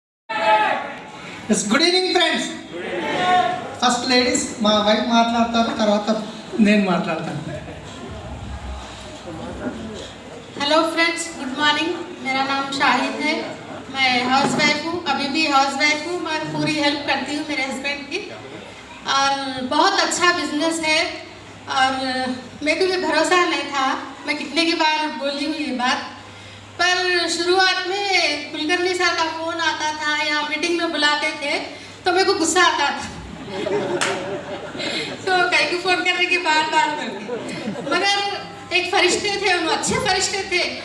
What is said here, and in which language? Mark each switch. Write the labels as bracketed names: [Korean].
[English] Yes, good evening friends. First ladies, [Telugu] మా wife మాట్లాడతారు, తర్వాత నేను మాట్లాడతాను. [Hindi] Hello friends, good morning. मेरा नाम शाहिद है। मैं हाउस वाइफ हूँ, अभी भी हाउस वाइफ हूँ। मैं पूरी हेल्प करती हूँ मेरे हस्बैंड की और बहुत अच्छा बिजनेस है। और मेरे को भी भरोसा नहीं था, मैं कितने की बार बोली हूँ ये बात, पर शुरुआत में कुलकर्णी सर का फ़ोन आता था या मीटिंग में बुलाते थे तो मेरे को गुस्सा आता था तो कहीं को फ़ोन करने के बार करके, मगर एक फरिश्ते थे, वो अच्छे फरिश्ते थे।